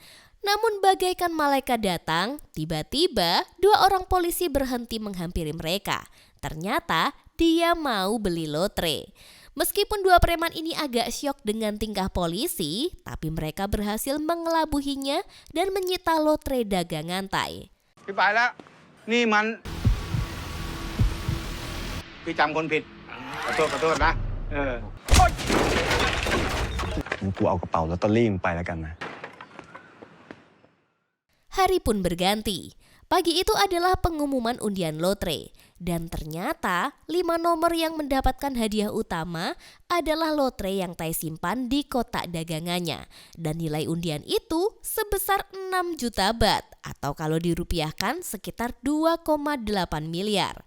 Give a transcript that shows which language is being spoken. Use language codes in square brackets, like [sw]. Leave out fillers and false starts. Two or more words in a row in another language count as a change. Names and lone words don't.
[id] Namun bagaikan malaikat datang, tiba-tiba 2 orang polisi berhenti menghampiri mereka. Ternyata dia mau beli lotre. Meskipun 2 preman ini agak syok dengan tingkah polisi, tapi mereka berhasil mengelabuhinya dan menyita lotre dagangan Tai. [th] พี่ไปแล้วนี่มันพี่จำคนผิดขอโทษนะ กูเอากระเป๋าลอตเตอรี่มึงไปแล้วกันนะ [id] Hari pun berganti. Pagi itu adalah pengumuman undian lotre. Dan ternyata 5 nomor yang mendapatkan hadiah utama adalah lotre yang Tai simpan di kotak dagangannya. Dan nilai undian itu sebesar 6 juta baht atau kalau dirupiahkan sekitar 2,8 miliar.